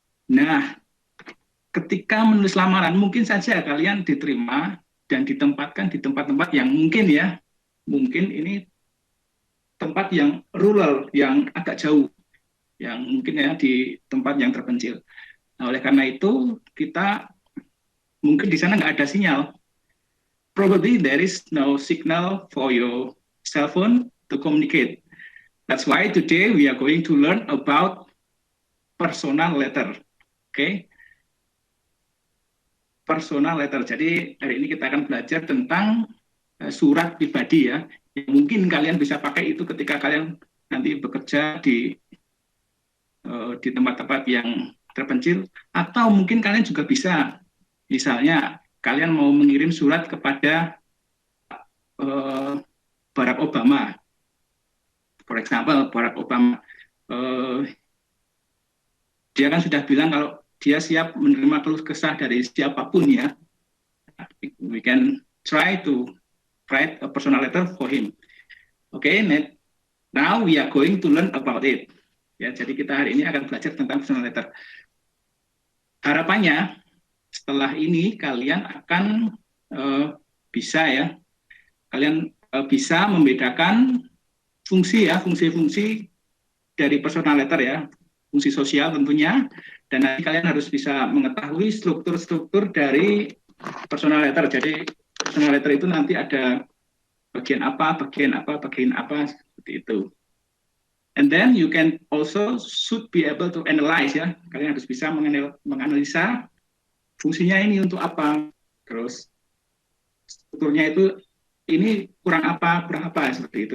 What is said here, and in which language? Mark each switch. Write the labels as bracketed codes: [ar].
[id] Nah, ketika menulis lamaran, mungkin saja kalian diterima dan ditempatkan di tempat-tempat yang mungkin ini tempat yang rural, yang agak jauh, yang mungkin ya di tempat yang terpencil. Nah, oleh karena itu kita mungkin di sana nggak ada sinyal. [en] Probably there is no signal for your cell phone to communicate. That's why today we are going to learn about personal letter. Okay? Personal letter. [id] Jadi hari ini kita akan belajar tentang surat pribadi ya. Yang mungkin kalian bisa pakai itu ketika kalian nanti bekerja di tempat-tempat yang terpencil, atau mungkin kalian juga bisa, misalnya kalian mau mengirim surat kepada Barack Obama, [en] for example, [id] Barack Obama, dia kan sudah bilang kalau dia siap menerima keluh kesah dari siapapun ya. [en] We can try to write a personal letter for him. Okay, now we are going to learn about it. [id] Ya, jadi kita hari ini akan belajar tentang personal letter. Harapannya setelah ini kalian akan bisa bisa membedakan fungsi dari personal letter ya, fungsi sosial tentunya, dan nanti kalian harus bisa mengetahui struktur-struktur dari personal letter. Jadi personal letter itu nanti ada bagian apa seperti itu. [en] And then you can also should be able to analyze ya. [id] Kalian harus bisa menganalisa fungsinya ini untuk apa. Terus strukturnya itu ini kurang apa seperti itu.